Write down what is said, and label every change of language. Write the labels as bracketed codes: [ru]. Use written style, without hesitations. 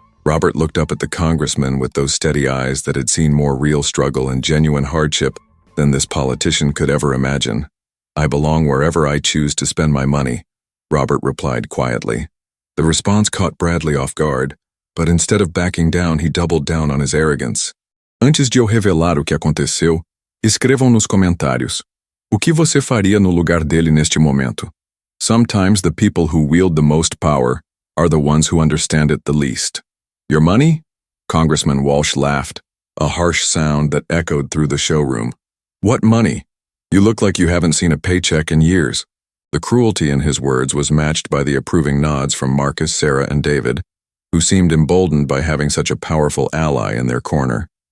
[en] Robert looked up at the congressman with those steady eyes that had seen more real struggle and genuine hardship than this politician could ever imagine. "I belong wherever I choose to spend my money," Robert replied quietly. The response caught Bradley off guard, but instead of backing down, he doubled down on his arrogance. [pt] "Antes de eu revelar o que aconteceu, escrevam nos comentários. O que você faria no lugar dele neste momento? [en] Sometimes the people who wield the most power are the ones who understand it the least." "Your money?" Congressman Walsh laughed, a harsh sound that echoed through the showroom. "What money? You look like you haven't seen a paycheck in years." The cruelty in his words was matched by the approving nods from Marcus, Sarah, and David, who seemed emboldened by having such a powerful ally in their corner.